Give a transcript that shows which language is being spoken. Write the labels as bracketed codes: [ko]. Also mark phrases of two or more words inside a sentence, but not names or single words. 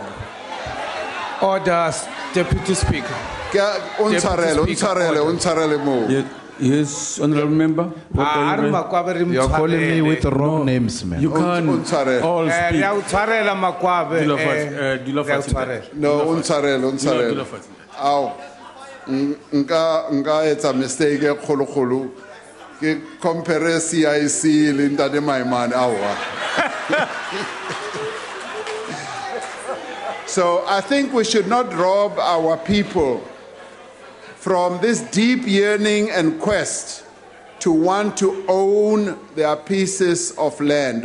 [en] Orders, Deputy Speaker. [st] Untshwarele mo. [en] Yes, Honorable Member. What are you- You're calling me with the wrong names, man. You can't [st] Untshwarele. [en] all speak. No, [st] untshwarele. Aw. Nka etsa mistake e kgolo-kgolo ke compare CIC le Ntate Maimane awa. [en] So I think we should not rob our people from this deep yearning and quest to want to own their pieces of land.